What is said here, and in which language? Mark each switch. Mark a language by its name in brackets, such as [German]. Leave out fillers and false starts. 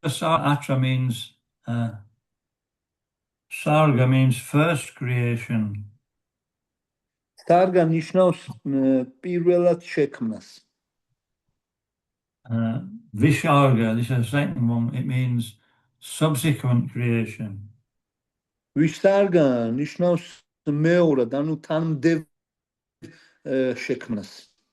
[English] Atra means Sarga means first creation. [Georgian] Sarga ნიშნავს პირველად შექმნას. [English] Visharga, this is the second one, it means subsequent creation. [Georgian] Visharga ნიშნავს მეორად, ანუ თანმდევ შექმნას.